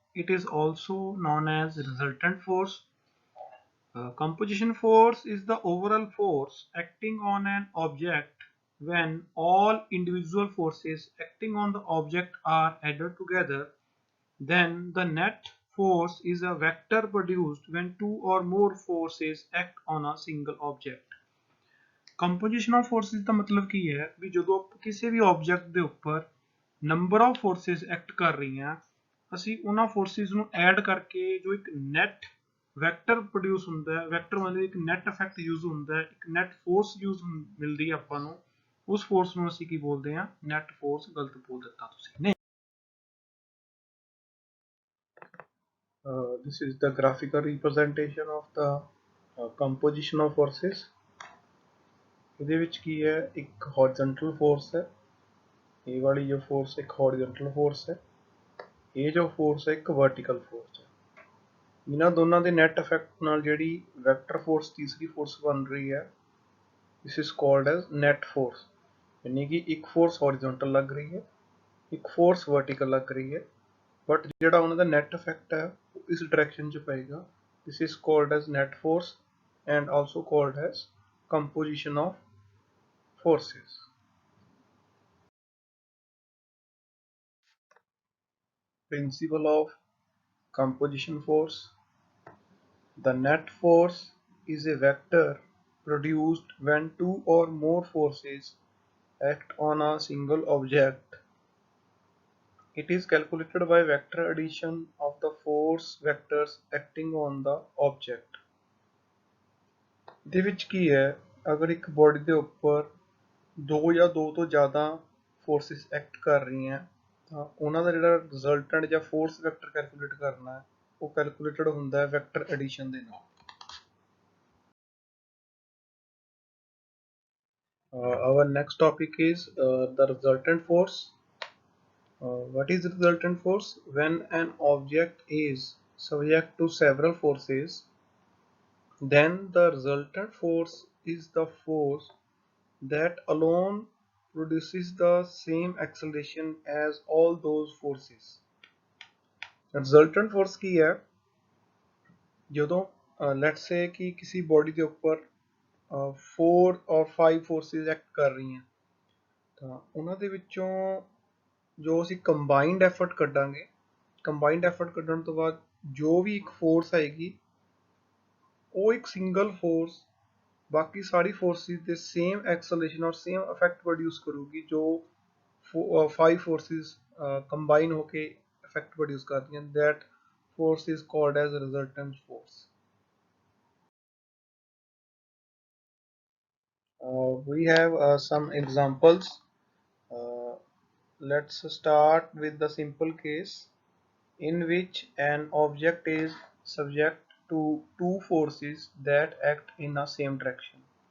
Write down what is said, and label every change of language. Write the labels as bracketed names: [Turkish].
[English] It is also known as resultant force. Composition force is the overall force acting on an object when all individual forces acting on the object are added together. Then the net force is a vector produced when two or more forces act on a single object. [Punjabi] Composition of forces ਦਾ ਮਤਲਬ ਕੀ ਹੈ? ਵੀ ਜਦੋਂ ਕਿਸੇ ਵੀ object ਦੇ ਉੱਪਰ number of forces act ਕਰ ਰਹੀਆਂ, ਅਸੀਂ ਉਹਨਾਂ ਫੋਰਸਿਸ ਨੂੰ ਐਡ ਕਰਕੇ ਜੋ ਇੱਕ ਨੈਟ ਵੈਕਟਰ ਪ੍ਰੋਡਿਊਸ ਹੁੰਦਾ ਹੈ, ਵੈਕਟਰ ਮਤਲਬ ਇੱਕ ਨੈਟ ਇਫੈਕਟ ਯੂਜ਼ ਹੁੰਦਾ ਹੈ, ਇੱਕ ਨੈਟ ਫੋਰਸ ਯੂਜ਼ ਮਿਲਦੀ ਹੈ ਆਪਾਂ ਨੂੰ, ਉਸ ਫੋਰਸ ਨੂੰ ਅਸੀਂ ਕੀ ਬੋਲਦੇ ਹਾਂ? Net force. ਗਲਤ ਬੋਲ ਦਿੱਤਾ ਤੁਸੀਂ ਨੇ। [English] This is the graphical representation of the composition of forces. [Punjabi] ਇਹਦੇ ਵਿੱਚ ਕੀ ਹੈ? ਇੱਕ ਹੌਰੀਜ਼ੌਂਟਲ ਫੋਰਸ ਹੈ, ਇਹ ਵਾਲੀ ਜੋ ਫੋਰਸ ਇੱਕ ਹੌਰੀਜ਼ੌਂਟਲ ਫੋਰਸ ਹੈ, ਇਹ ਜੋ ਫੋਰਸ ਹੈ ਇੱਕ ਵਰਟੀਕਲ ਫੋਰਸ ਹੈ। ਇਹਨਾਂ ਦੋਨਾਂ ਦੇ ਨੈਟ ਇਫੈਕਟ ਨਾਲ ਜਿਹੜੀ ਵੈਕਟਰ ਫੋਰਸ ਤੀਸਰੀ ਫੋਰਸ ਬਣ ਰਹੀ ਹੈ, [English] This is called as net force. [Punjabi] ਯਾਨੀ ਕਿ ਇੱਕ ਫੋਰਸ ਹੌਰੀਜ਼ੌਂਟਲ ਲੱਗ ਰਹੀ ਹੈ, ਇੱਕ ਫੋਰਸ ਵਰਟੀਕਲ ਲੱਗ ਰਹੀ ਹੈ, [English] but [Punjabi] ਜਿਹੜਾ ਉਹਨਾਂ ਦਾ ਨੈਟ ਇਫੈਕਟ ਹੈ ਉਹ ਇਸ ਡਾਇਰੈਕਸ਼ਨ 'ਚ ਪਏਗਾ। [English] this is called as net force and also called as composition of forces. Principle of composition force: the net force is a vector produced when two or more forces act on a single object. It is calculated by vector addition of the force vectors acting on the object. [Punjabi] ਇਹਦੇ ਵਿੱਚ ਕੀ ਹੈ, ਅਗਰ ਇੱਕ body ਦੇ ਉੱਪਰ ਦੋ ਜਾਂ ਦੋ ਤੋਂ ਜ਼ਿਆਦਾ ਫੋਰਸਿਸ ਐਕਟ ਕਰ ਰਹੀਆਂ ਤਾਂ ਉਹਨਾਂ ਦਾ ਜਿਹੜਾ ਰਿਜ਼ਲਟੈਂਟ ਜਾਂ ਫੋਰਸ ਵੈਕਟਰ ਕੈਲਕੂਲੇਟ ਕਰਨਾ ਹੈ ਉਹ ਕੈਲਕੂਲੇਟਡ ਹੁੰਦਾ ਹੈ ਵੈਕਟਰ ਐਡੀਸ਼ਨ ਦੇ ਨਾਲ। [English] Our next topic is the resultant force. What is resultant force? When an object is subject to several forces, then the resultant force is the force that alone produces the same acceleration as all those forces. [Punjabi] Resultant force ਕੀ ਹੈ, ਜਦੋਂ [English] let's say [Punjabi] ਕਿ ਕਿਸੇ body ਦੇ ਉੱਪਰ 4 or 5 forces act ਕਰ ਰਹੀਆਂ ਤਾਂ ਉਹਨਾਂ ਦੇ ਵਿੱਚੋਂ ਜੋ ਅਸੀਂ ਕੰਬਾਈਨਡ ਐਫਰਟ ਕੱਢਾਂਗੇ, ਕੰਬਾਈਨਡ ਐਫਰਟ ਕੱਢਣ ਤੋਂ ਬਾਅਦ ਜੋ ਵੀ ਇੱਕ ਫੋਰਸ ਆਏਗੀ ਉਹ ਇੱਕ ਸਿੰਗਲ ਫੋਰਸ ਬਾਕੀ ਸਾਰੀ ਫੋਰਸਿਸ ਦੇ ਸੇਮ ਐਕਸਲਰੇਸ਼ਨ ਔਰ ਸੇਮ ਇਫੈਕਟ ਪ੍ਰੋਡਿਊਸ ਕਰੂਗੀ ਜੋ 5 ਫੋਰਸਿਸ ਕੰਬਾਈਨ ਹੋ ਕੇ ਇਫੈਕਟ ਪ੍ਰੋਡਿਊਸ ਕਰਦੀਆਂ। [English] that force is called as resultant force. We have some examples. uh, let's start with the simple case in which an object is subject to two forces that act in a same direction.